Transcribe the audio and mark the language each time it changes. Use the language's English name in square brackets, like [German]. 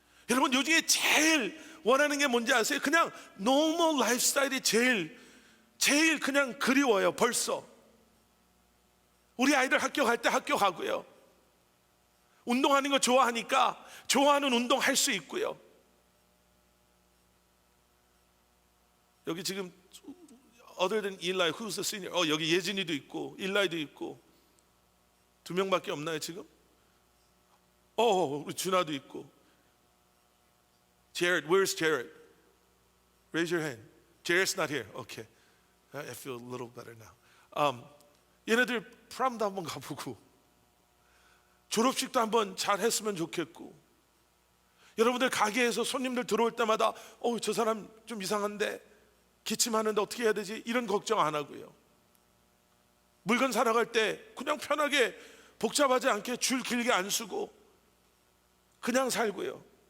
[Korean] 여러분, 요즘에 제일 원하는 게 뭔지 아세요? 그냥 노멀 라이프 스타일이 제일 그냥 그리워요. 벌써 우리 아이들 학교 갈 때 학교 가고요, 운동하는 거 좋아하니까 좋아하는 운동 할 수 있고요. 여기 지금 [English] other than Eli, who's the senior? [Korean] 여기 예진이도 있고 일라이도 있고, 2명밖에 없나요 지금? 우리 준아도 있고. [English] Jared, where's Jared? Raise your hand. Jared's not here. Okay, I feel a little better now. [Korean] 얘네들 프롬도 한번 가보고, 졸업식도 한번 잘 했으면 좋겠고, 여러분들 가게에서 손님들 들어올 때마다 저 사람 좀 이상한데 기침하는데 어떻게 해야 되지? 이런 걱정 안 하고요. 물건 사러 갈 때 그냥 편하게 복잡하지 않게 줄 길게 안 쓰고 그냥 살고요.